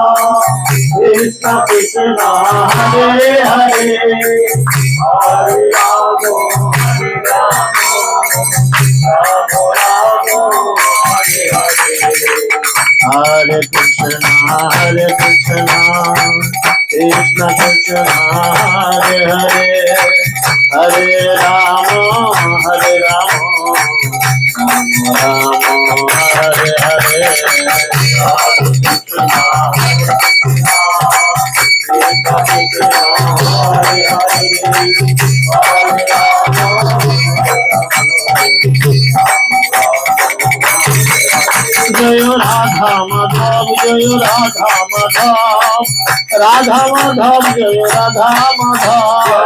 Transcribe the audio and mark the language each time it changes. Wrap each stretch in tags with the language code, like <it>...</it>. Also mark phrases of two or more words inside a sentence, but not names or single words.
<sa>Krishna Hare Hare Hare Rama Hare Krishna Krishna Krishna Hare Hare Hare Rama Rama Hare Hare Hare Krishna</sa> <bn>জয় রাধা মাধব জয় রাধা মাধব রাধা মাধব জয় রাধা মাধব</bn>